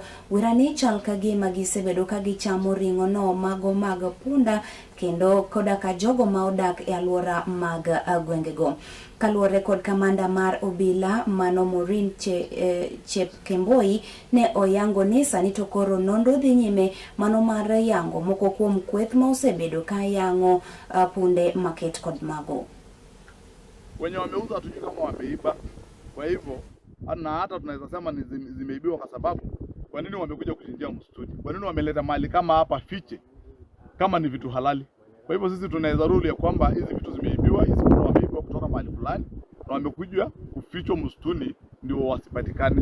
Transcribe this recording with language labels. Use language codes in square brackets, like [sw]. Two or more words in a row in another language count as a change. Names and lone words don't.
[luo] Wirani chal ka gima gisebedo ka gichamo ring'o no mago mag punda kendo koda ka jogo ma odak e alwora mag gwengego. Kaluwore kod kamanda mar obila mano Morin Chepkemboi ne oyango ni sani to koro nondo dhi nyime mano mar yango moko kuom kweth ma osebedo ka yango punde maket kod mago. [sw] Wenye wameuza hatujui kama wameiba. Kwa hivyo hata tunaweza sema ni zimeibiwa kwa sababu kwa nini wamekuja kuchinjia msituni? Kwa nini wameleta mali kama hapa fiche kama ni vitu halali? Kwa hivyo sisi tunaweza rule ya kwamba hizi vitu zimeibiwa, hizi vitu wameibiwa kutoka mahali fulani na wamekuja kufichwa msituni ndio wasipatikane.